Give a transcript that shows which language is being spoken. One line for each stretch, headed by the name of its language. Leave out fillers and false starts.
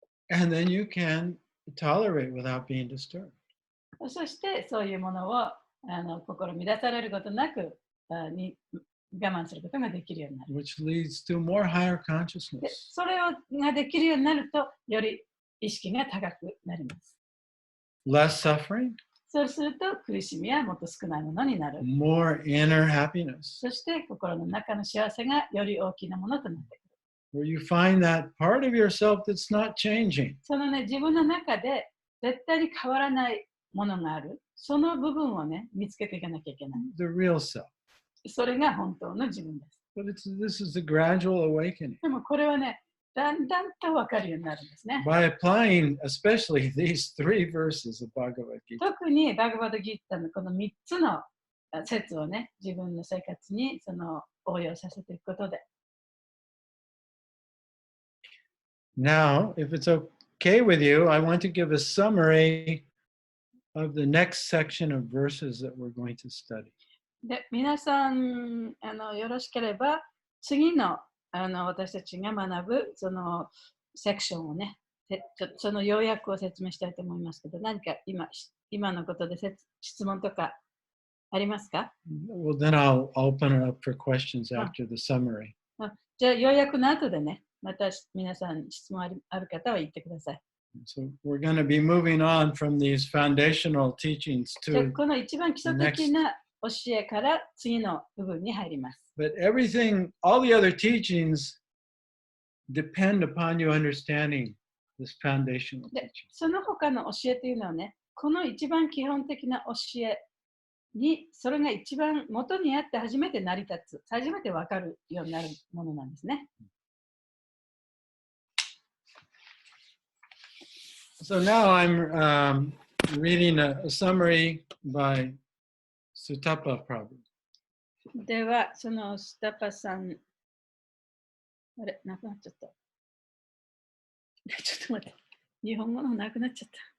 English: And then you can tolerate without being disturbed.
Japanese: そしてそういうものを心乱されることなく我慢することができるようになる。
English: Which leads to more higher
Japanese: で
English: consciousness.
Japanese: それができるようになると、より意識が高くなります。
English: Less suffering,
Japanese: そうすると苦しみはもっと少ないものになる。
English: more inner happiness,
Japanese: そして心の中の幸せがより大きなものとなってくる。
English: where you find that part of yourself that's not changing.
Japanese: そのね、自分の中で絶対に変わらないものがある。その部分をね、見つけていかなきゃいけない。
English: The real self.
Japanese: それが本当の自分です。
English: But this is a gradual awakening.
Japanese: でもこれはね、だんだんと分かるようになるんですね。
English: By applying especially these 3 verses of Bhagavad Gita.
Japanese: 特にバガバッドギーターのこの3つの説をね、自分の生活に応用させていくことで。
English: Now, if it's okay with you, I want to give a summary of the next section of verses that we're going to study.
Japanese: で、皆さんよろしければ、次の私たちが学ぶそのセクションをね、その要約を説明したいと思いますけど、何か今のことで質問とかありますか？
English: Well, then I'll open it up for questions after the summary.
Japanese: じゃあ、要約の後でね、また皆さん質問ある方は言ってください。
English: So we're going to be moving on from these foundational teachings
Japanese: じゃあ
English: to
Japanese: この一番基礎的な教えから次の部分に入ります。
English: but everything, all the other teachings depend upon you understanding this foundational
Japanese: で
English: teaching.
Japanese: その他の教えというのはね、この一番基本的な教えに、それが一番元にあって初めて成り立つ、初めて分かるようになるものなんですね。
English: So now I'm reading a summary by Sutapa Prabhu.
Japanese: では、そのスタパさん、あれ、なくなっちゃった。ちょっと待って、日本語のなくなっちゃった。